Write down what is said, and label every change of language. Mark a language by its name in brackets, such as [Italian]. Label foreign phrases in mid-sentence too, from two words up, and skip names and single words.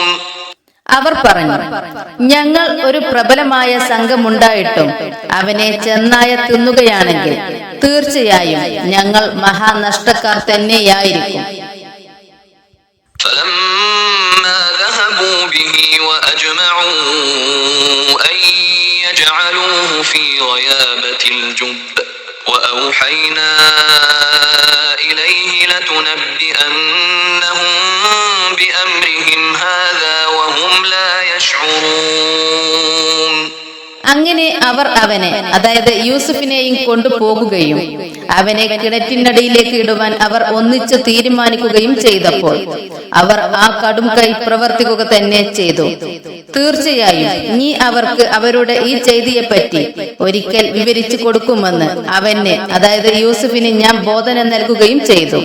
[Malayalam] അവർ പറഞ്ഞു, ഞങ്ങൾ ഒരു പ്രബലമായ സംഘമുണ്ടായിട്ടും അവനെ ചെന്നായ തിന്നുകയാണെങ്കിൽ തീർച്ചയായും ഞങ്ങൾ മഹാനഷ്ടക്കാർ തന്നെയായിരിക്കും. [Arabic] فلما ذهبوا به وأجمعوا أن يجعلوه في غيابة الجب وأوحينا إليه لتنبئنهم بأمرهم هذا وهم لا يشعرون. [Malayalam] അങ്ങനെ അവർ അവനെ, അതായത് യൂസുഫിനെയും കൊണ്ടുപോകുകയും അവനെ കിണറ്റിനടിയിലേക്ക് ഇടുവാൻ അവർ ഒന്നിച്ചു തീരുമാനിക്കുകയും ചെയ്തപ്പോൾ അവർ ആ കടും കൈ പ്രവർത്തിക്കുക തന്നെ ചെയ്തു. തീർച്ചയായും നീ അവർക്ക് അവരുടെ ഈ ചെയ്തിയെപ്പറ്റി ഒരിക്കൽ വിവരിച്ചു കൊടുക്കുമെന്ന് അവന്, അതായത് യൂസുഫിന് ഞാൻ ബോധനം നൽകുകയും ചെയ്തു.